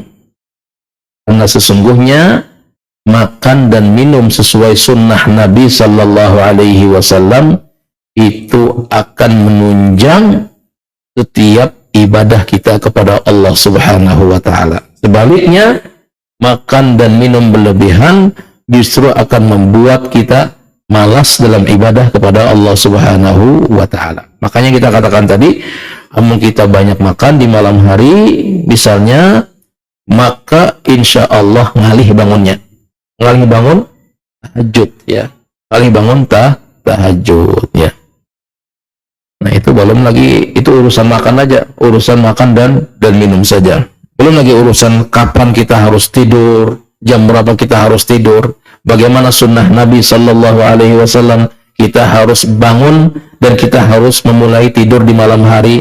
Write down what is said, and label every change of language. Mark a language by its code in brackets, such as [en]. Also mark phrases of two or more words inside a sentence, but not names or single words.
[id] Karena sesungguhnya makan dan minum sesuai sunnah Nabi [ar] sallallahu alaihi wasallam [id] itu akan menunjang setiap ibadah kita kepada Allah [ar] Subhanahu wa Ta'ala. [id] Sebaliknya, makan dan minum berlebihan justru akan membuat kita malas dalam ibadah kepada Allah [ar] Subhanahu wa Ta'ala. [bjn] Makanya kita katakan tadi, amun kita banyak makan di malam hari misalnya, maka [ar] insya Allah [bjn] ngalih bangunnya. Ngalih bangun tahajud, ya. Ngalih bangun tahajud, ya. [id] Nah, itu belum lagi, itu urusan makan aja, urusan makan dan minum saja. Belum lagi urusan kapan kita harus tidur, jam berapa kita harus tidur, bagaimana sunnah Nabi [ar] sallallahu alaihi wasallam [id] kita harus bangun dan kita harus memulai tidur di malam hari.